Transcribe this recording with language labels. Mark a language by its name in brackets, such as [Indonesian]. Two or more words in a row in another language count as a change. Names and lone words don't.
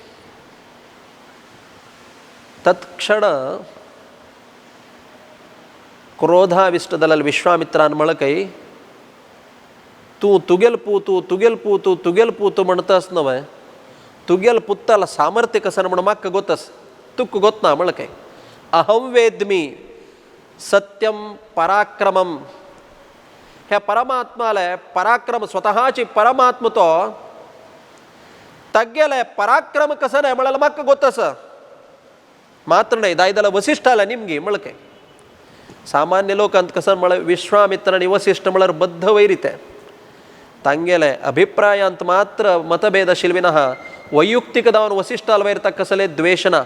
[Konkani] तत्क्षण क्रोधाविष्ट जाल्यार विश्वामित्रान म्हळें काय तूं तुगेल पूत म्हणटास न्हय तुगेल पुत्ताला सामर्थ्य कसं म्हण म्हाका गोतस तुका गोतना म्हळें काय. [Sanskrit] अहं वेद्मी सत्यम पराक्रमम [Konkani] ह्या परमात्माले पराक्रम स्वतःची परमात्म तो तग्गेले पराक्रम कसं नाही म्हळ्यार म्हाका गोतस मात्र नाही दाय जाल्यार वसिश्ठाला निमगी म्हळें काय. सामान्य लोकांत कसं म्हळ्यार विश्वामित्र आनी वसिश्ठ म्हळ्यार बद्ध वैरी ते तांगेले अभिप्रायांत मात्र मतभेद आशिल्ले विना वैयक्तीक जावन वसिश्ठाल वयर ताका कसले द्वेश ना.